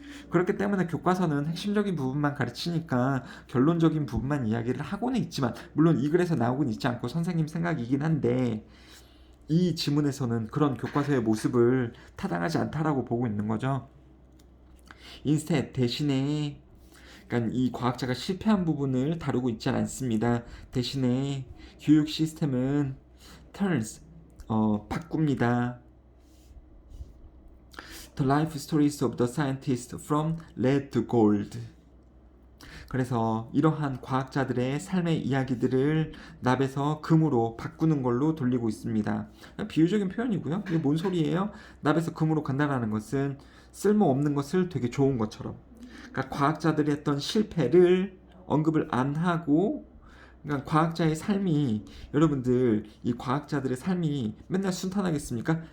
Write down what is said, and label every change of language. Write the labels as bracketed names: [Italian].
[Korean] 그렇기 때문에 교과서는 핵심적인 부분만 가르치니까 결론적인 부분만 이야기를 하고는 있지만, 물론 이 글에서 나오고는 있지 않고 선생님 생각이긴 한데, 이 지문에서는 그런 교과서의 모습을 타당하지 않다라고 보고 있는 거죠. 인스테 대신에, 그러니까 이 과학자가 실패한 부분을 다루고 있지 않습니다. 대신에 교육 시스템은 turns 바꿉니다. [English] The life stories of the scientists from lead to gold. [Korean] 그래서 이러한 과학자들의 삶의 이야기들을 납에서 금으로 바꾸는 걸로 돌리고 있습니다. 비유적인 표현이고요. 이게 뭔 소리예요? 납에서 금으로 간다는 것은 쓸모없는 것을 되게 좋은 것처럼. 그러니까 과학자들이 했던 실패를 언급을 안 하고, 그러니까 과학자의 삶이, 여러분들 이 과학자들의 삶이 맨날 순탄하겠습니까?